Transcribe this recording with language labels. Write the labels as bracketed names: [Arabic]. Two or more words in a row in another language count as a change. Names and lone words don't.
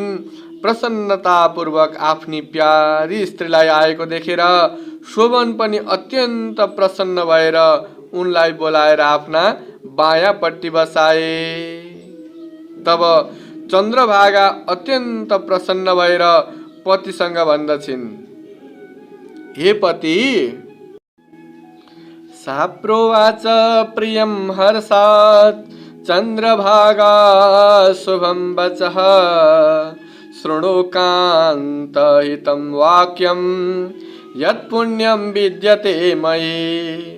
[Nepali] प्रसन्नतापूर्वक आफ्नी प्यारी स्त्रीलाई आएको देखेर शोभन पनि अत्यन्त प्रसन्न भएर उनलाई बोलाएर आफ्ना बायाँपट्टि बसाए। तब चन्द्रभागा अत्यन्त प्रसन्न भएर पतिसँग भन्दछिन्, हे पति। [Sanskrit] सा प्रोवाच प्रियं हर्षात् चन्द्रभागा शुभं वचः शृणु कान्तहितं वाक्यं यत्पुण्यं विद्यते मयि।